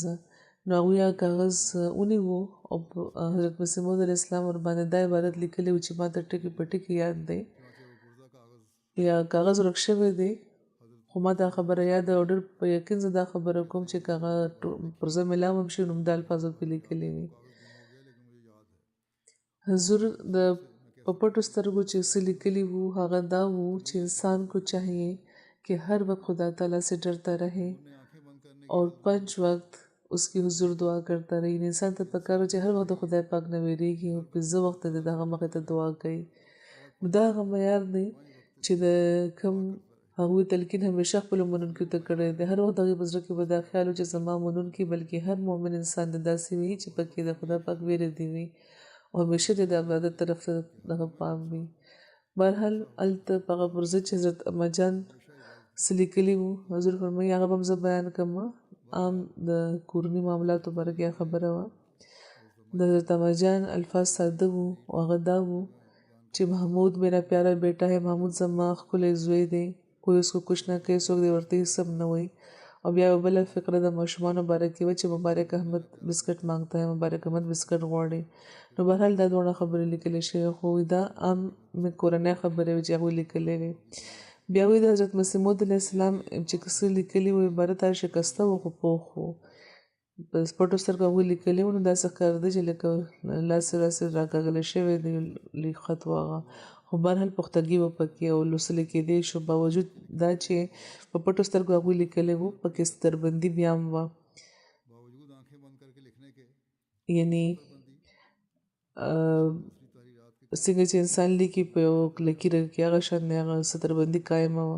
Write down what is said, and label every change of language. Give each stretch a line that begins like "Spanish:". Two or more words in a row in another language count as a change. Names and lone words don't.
Pashto: نو هغوی هغه کاغذ ونیوه او حضرت مسیح موعود
Arabic: علیه السلام
Pashto: ورباندې دا عبارت لیکلی و چې ما ته ټکي په ټکي یاد دی، یا کاغذ ورک شوی دی خو ما دا خبره یاد ده او ډېر په یقین زه دا خبره کوم چې که هغه پرزه میلاو هم شي نو همدا الفاظو کې لیکلي وي. حضور د په پټو سترګو چې څه لیکلي وو هغه دا وو چې
Urdu: انسان کو چاہیے کہ ہر وقت خدا تعالیٰ سے ڈرتا رہے اور 5 وقت اس کی حضور دعا کرتا رہی.
Pashto: انسان ته پکار چې هر وخت د خدای پاک نه ویریږي او 15 وخت د هغه مخې ته دعا کوي. نو دا هغه معیار دی چې د کوم هغوی تلقین همیشه خپلو منونکو ته کړی دی. هر وخت د هغوی په زړه کې به دا خیال و چې زما منونکي بلکې هر مؤمن انسان د داسې وي چې پکې د خدای پاک ویره دی وي او همیشه د عبادت طرف ته دغه پام وي. بهرحال هلته په هغه پرزه چې حضرت اما جان څه لیکلي وو، حضور فرمایي هغه به هم زه بیان کړم. عام د کورني معاملاتو باره کې خبره وه. د حضرت اما جان الفاظ ساده وو او هغه دا وو چې
Urdu: محمود میرا پیارا بیٹا ہے،
Pashto: محمود زما ښکلی زوی دی،
Urdu: کوئی اس کو کچھ
Pashto: نه کوي، څوک دې ورته هېڅ هم نه وایي. او بیا یوه بله فقره د ماشومانو باره کې وه چې
Urdu: مبارک احمد بسکټ مانګتا ہے،
Pashto: مبارک احمد بسکټ غواړي. نو بهرحال دا دواړه خبرې لیکلې شوې، خو دا عام کورنۍ خبرې وې چې هغوی لیکلې وې. بیا وایي د حضرت مسیح موعود
Arabic: علیه السلام
Pashto: چې څه لیکلي وو عبارت هر شکسته و خو پوخ و، په پټو سترګو هغوی لیکلي وو. نو داسې ښکارېده چې لکه لاسې راسې راکاږلی شوی دی خط و هغه، خو بهرحال پختګي وه پکې او لوستلی کېدی شو. باوجود دا چې په پټو سترګو هغوی لیکلی وو پکې ستربندي بیا هم وه، یعنې څنګه چې انسان لیکي په یو لکیره کې هغه شان هغه ستربندي قایمه وه.